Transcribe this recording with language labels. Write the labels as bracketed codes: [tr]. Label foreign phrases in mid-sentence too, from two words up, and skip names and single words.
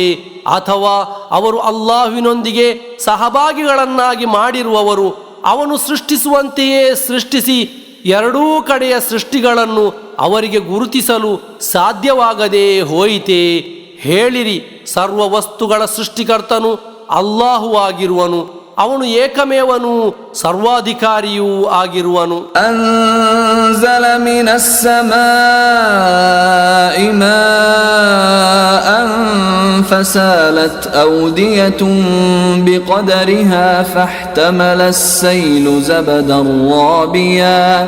[kn] ಅಥವಾ ಅವರು ಅಲ್ಲಾಹುವಿನೊಂದಿಗೆ ಸಹಭಾಗಿಗಳನ್ನಾಗಿ ಮಾಡಿರುವವರು ಅವನು ಸೃಷ್ಟಿಸುವಂತೆಯೇ ಸೃಷ್ಟಿಸಿ ಎರಡೂ ಕಡೆಯ ಸೃಷ್ಟಿಗಳನ್ನು ಅವರಿಗೆ ಗುರುತಿಸಲು ಸಾಧ್ಯವಾಗದೇ ಹೋಯಿತೇ? ಹೇಳಿರಿ, ಸರ್ವ ವಸ್ತುಗಳ ಸೃಷ್ಟಿಕರ್ತನು ಅಲ್ಲಾಹು ಆಗಿರುವನು. ಅವನು ಏಕಮೇವನು ಸರ್ವಾಧಿಕಾರಿಯೂ ಆಗಿರುವನು. [ar] أنزل من السماء ماء فسالت أودية بقدرها فاحتمل السيل زبدا رابيا